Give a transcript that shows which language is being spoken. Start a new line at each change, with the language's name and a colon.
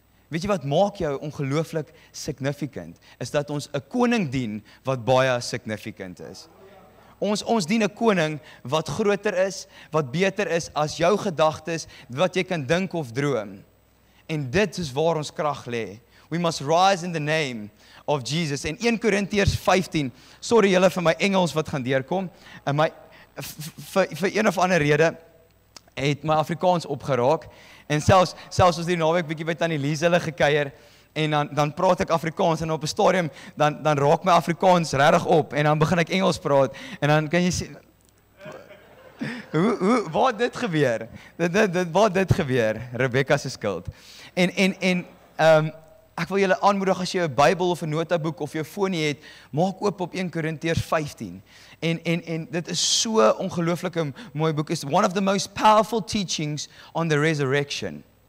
Afrikaans: Weet jy wat maak jou ongelooflik significant? Is dat ons 'n koning dien wat baie significant is. Ons dien 'n koning wat groter is, wat beter is as jou gedagtes, wat jy kan dink of droom. En dit is waar ons krag lê.
English: We must rise in the name of Jesus.
Afrikaans: En 1 Korintiërs 15, sorry julle vir my Engels wat gaan deurkom, en vir een of ander rede het my Afrikaans opgeraak, en selfs ons die naweek bietjie by Tannie Lies hulle gekuier, en dan praat ek Afrikaans, en op 'n stadium, dan raak my Afrikaans regtig op, en dan begin ek Engels praat, en dan kan jy sien, waar dit gebeur? Waar dit gebeur? Rebecca se skuld. En ek wil julle aanmoedig, as jy 'n Bybel of 'n notaboek of jou foon het, maak oop op 1 Korintiërs 15. En dit is so ongelooflike mooi boek.
English: It's one of the most powerful teachings on the resurrection.